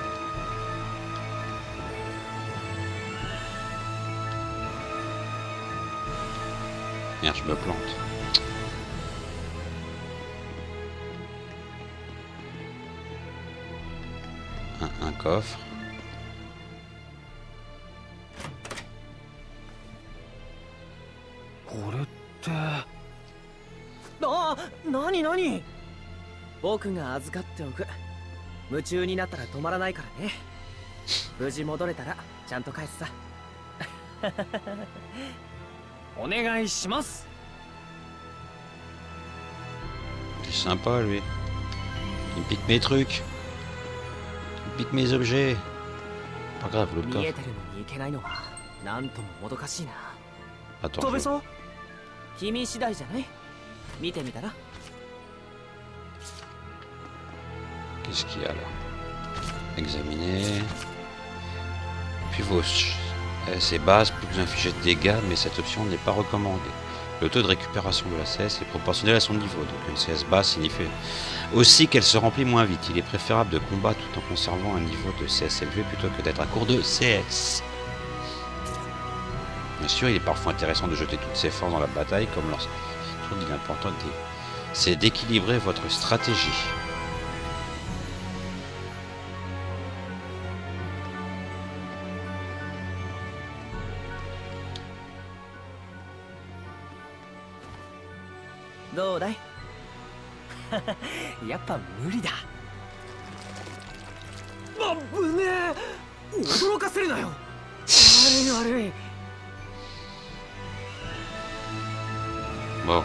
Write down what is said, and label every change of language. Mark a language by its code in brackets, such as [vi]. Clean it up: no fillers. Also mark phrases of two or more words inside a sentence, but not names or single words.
[fr] Merde, je me plante. Un coffre. [ja] 何何僕が預かっておく。夢中になったら止まらないからね。無事戻れたらちゃんと返すさ。お願いします。 [fr] C'est sympa, lui. Il pique mes trucs. Il pique mes objets. Pas grave, l'autre [ja] 見え [fr] coffre. [ja] てるのに行けないのはなんとももどかしいな。 [fr] Attends, [ja] 飛べ [fr] je... [ja] そう君次第じゃない？見てみたら。 [fr] Qu'est-ce qu'il y a là? Examiner. Puis vos... C'est basse, plus que vous infligez de dégâts, mais cette option n'est pas recommandée. Le taux de récupération de la CS est proportionnel à son niveau, donc une CS basse signifie aussi qu'elle se remplit moins vite. Il est préférable de combattre tout en conservant un niveau de CS élevé plutôt que d'être à court de CS. Bien sûr, il est parfois intéressant de jeter toutes ses forces dans la bataille, comme lorsqu'il est important, c'est d'équilibrer votre stratégie. [ja] やっぱ無理だ。あぶねえ。驚かせるなよ。悪い悪い。 [fr] Bon.